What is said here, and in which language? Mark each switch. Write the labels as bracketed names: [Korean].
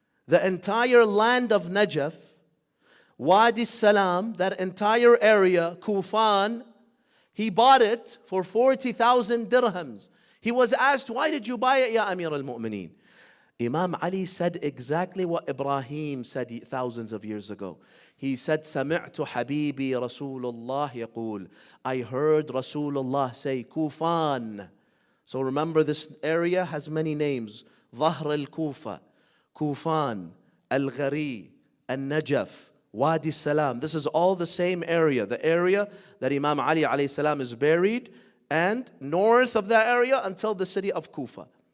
[English] The entire land of Najaf, Wadi Salam, that entire area, Kufan, he bought it for 40,000 dirhams. He was asked, why did you buy it, Ya Amir al-Mu'mineen? Imam Ali said exactly what Ibrahim said thousands of years ago. He said, [Arabic] سَمِعْتُ حَبِيبِي رَسُولُ اللَّهِ يَقُولُ. [English] I heard Rasulullah say, Kufan. So remember, this area has many names. Dhahr al-Kufa, Kufan, Al-Ghari, Al-Najaf, Wadi Salam. This is all the same area. The area that Imam Ali alayhi salam is buried, and north of that area until the city of Kufa.